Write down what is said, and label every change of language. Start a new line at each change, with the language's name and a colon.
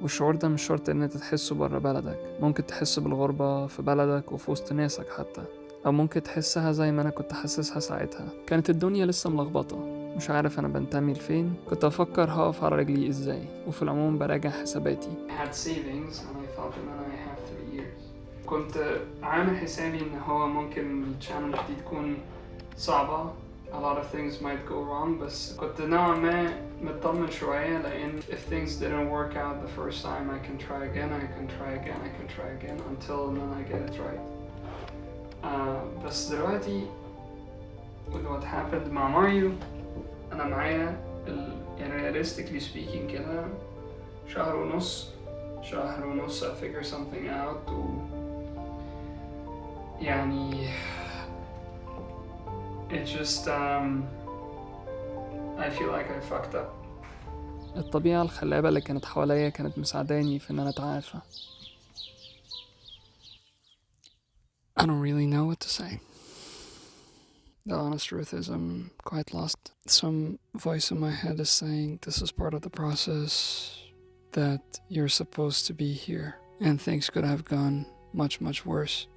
Arabic: والشعور ده مش شرط ان انت تحسه برا بلدك، ممكن تحس بالغربة في بلدك وفي وسط ناسك حتى، او ممكن تحسها زي ما انا كنت حاسسها ساعتها. كانت الدنيا لسه ملخبطة، مش عارف انا بنتمي لفين، كنت افكر هقف على رجلي ازاي، وفي العموم براجع حساباتي.
English: had savings and I thought
Arabic: ان انا
English: I have 3 years.
Arabic: كنت عامل حسابي ان هو ممكن الشانل دي تكون صعبة.
English: A lot of things might go wrong,
Arabic: بس كنت نوعا ما مطمن شوية، لأن
English: if things didn't work out the first time I can try again, I can try again, I can try again until then I get it right.
Arabic: بس دلوقتي
English: with what happened
Arabic: مع ماريو أنا معايا يعني
English: realistically speaking
Arabic: كده شهر ونص
English: I figure something out
Arabic: يعني
English: it just I feel like I fucked up.
Arabic: الطبيعة الخلابة اللي كانت حواليا كانت مساعداني في ان انا اتعافى.
English: I don't really know what to say. The honest truth is I'm quite lost. Some voice in my head is saying this is part of the process, that you're supposed to be here and things could have gone much worse.